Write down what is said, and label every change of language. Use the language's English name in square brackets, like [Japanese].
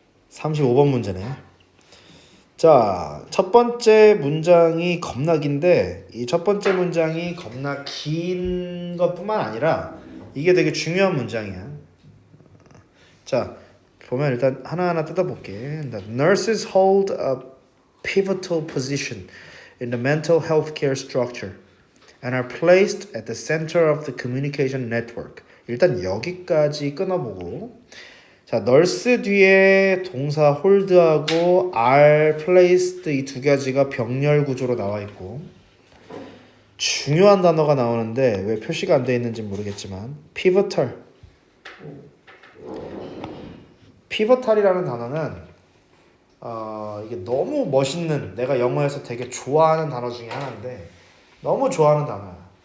[Korean] 35번 문제네. 자, 첫 번째 문장이 겁나 긴데 이 첫 번째 문장이 겁나 긴 것뿐만 아니라 이게 되게 중요한 문장이야. 자, 보면 일단 하나하나 뜯어볼게. [English] The nurses hold a pivotal position in the mental health care structure and are placed at the center of the communication network. [Korean] 일단 여기까지 끊어보고, 자, nurse 뒤에 동사 hold하고 are placed 이 두 가지가 병렬 구조로 나와 있고, 중요한 단어가 나오는데 왜 표시가 안 돼 있는지 모르겠지만 pivotal이라는 단어는 이게 너무 멋있는, 내가 영어에서 되게 좋아하는 단어 중에 하나인데 너무 좋아하는 단어야.